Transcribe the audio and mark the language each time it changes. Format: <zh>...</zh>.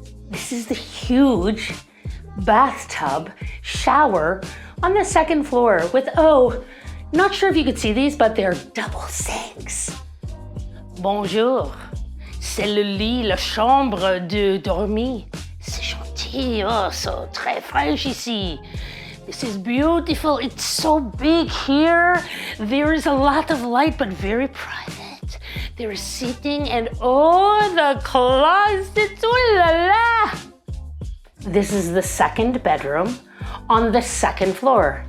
<en>This is the huge bathtub shower on the second floor with, oh, not sure if you could see these, but they're double sinks.</en> <fr>Bonjour. C'est le lit, la chambre de dormir. C'est gentil, oh, so très French ici.</fr> <en>This is beautiful, it's so big here. There is a lot of light, but very private. There is seating and oh, the closet, oh la la. This is the second bedroom on the second floor.</en>